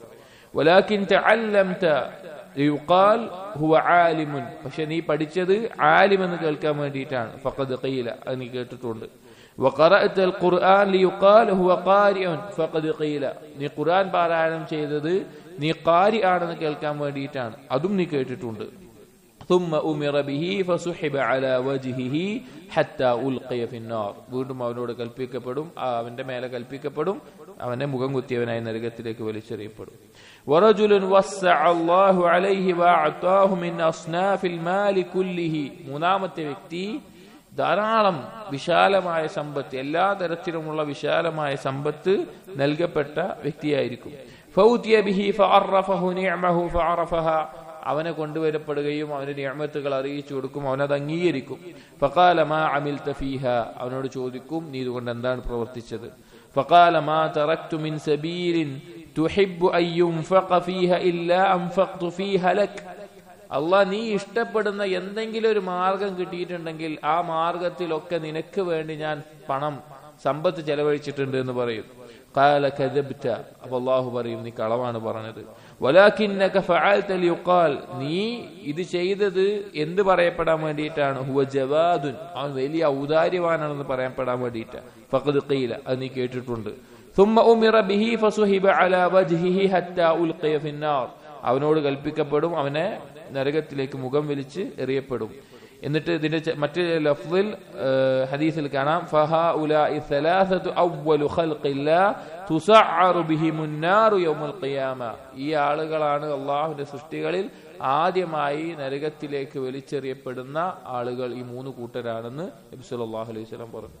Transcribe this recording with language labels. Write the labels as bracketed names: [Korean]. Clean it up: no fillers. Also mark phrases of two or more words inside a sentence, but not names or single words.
[Arabic] ولكن تعلمت ليقال هو عالم. [Malayalam] പക്ഷെ നീ പഠിച്ചത് ആലിം എന്ന് കേൾക്കാൻ വേണ്ടിയിട്ടാണ്. [Arabic] فقد قيل, [Malayalam] അത് നീ കേട്ടിട്ടുണ്ട്. [Arabic] وقرأت القرآن ليقال هو قارئ فقد قيل. [Malayalam] നീ ഖുർആൻ പാരായണം ചെയ്തത് നീ ഖാരി ആണെന്ന് കേൾക്കാൻ വേണ്ടിയിട്ടാണ്, അതും നീ കേട്ടിട്ടുണ്ട്. [Arabic] ثم أمر به فسحب على وجهه حتى ألقي في النار. [Malayalam] വീണ്ടും അവനോട് കൽപ്പിക്കപ്പെടും, അവന്റെ മേലെ കൽപ്പിക്കപ്പെടും, അവനെ മുഖം കുത്തിയവനായി നരകത്തിലേക്ക് വലിച്ചെറിയപ്പെടും. [Arabic] ورجل وسع الله عليه وأعطاه من أصناف المال كله. [Malayalam] മൂന്നാമത്തെ വ്യക്തി ധാരാളം വിശാലമായ സമ്പത്ത്, എല്ലാ തരത്തിലുമുള്ള വിശാലമായ സമ്പത്ത് നൽകപ്പെട്ട വ്യക്തിയായിരിക്കും. [Arabic] فأوتي به فعرفه نعمه فعرفها. [Malayalam] അവനെ കൊണ്ടുവരപ്പെടുകയും അവന്റെ നിഅമത്തുകൾ അറിയിച്ചു കൊടുക്കും, അവനത് അംഗീകരിക്കും. [Arabic] فقال ما عملت فيها. [Malayalam] അവനോട് ചോദിക്കും, നീ ഇതുകൊണ്ട് എന്താണ് പ്രവർത്തിച്ചത്? [Arabic] فقال ما تركت من سبيل تحب أن ينفق فيها إلا أنفقت فيها لك. [Malayalam] അള്ളാഹ് നീ ഇഷ്ടപ്പെടുന്ന എന്തെങ്കിലും ഒരു മാർഗം കിട്ടിയിട്ടുണ്ടെങ്കിൽ ആ മാർഗത്തിലൊക്കെ നിനക്ക് വേണ്ടി ഞാൻ പണം സമ്പത്ത് ചെലവഴിച്ചിട്ടുണ്ട് എന്ന് പറയും. [Arabic] قال كذبت, [Malayalam] അപ്പോൾ അല്ലാഹു പറയും നീ കളവാണ് പറഞ്ഞത്. [Arabic] ولكنك فعلت ليقال, [Malayalam] നീ ഇത് ചെയ്തത് എന്ത് പറയപ്പെടാൻ വേണ്ടിയിട്ടാണ്? [Arabic] هو جواد, [Malayalam] അവൻ വലിയ ഔദാര്യവാനാണെന്ന് പറയപ്പെടാൻ വേണ്ടിയിട്ടാണ്. [Arabic] فقد قيل, [Malayalam] അത് നീ കേട്ടിട്ടുണ്ട്. ثم أمر به فصحب على وجهه حتى ألقي في النار, അവനോട് കൽപ്പിക്കപ്പെടും, അവനെ നരകത്തിലേക്ക് മുഖം വലിച്ച് എറിയപ്പെടും. എന്നിട്ട് ഇതിന്റെ മറ്റു ലഫ്ളിൽ ഹദീസിൽ കാണാം [Arabic] فهؤلاء الثلاثة أول خلق الله تسعر بهم النار يوم القيامة, [Malayalam] ഈ ആളുകളാണ് അല്ലാഹുവിന്റെ സൃഷ്ടികളിൽ ആദ്യമായി നരകത്തിലേക്ക് വലിച്ചെറിയപ്പെടുന്ന ആളുകൾ, ഈ മൂന്ന് കൂട്ടരാണെന്ന് നബി [Arabic] صلى الله عليه وسلم [Malayalam] പറഞ്ഞു.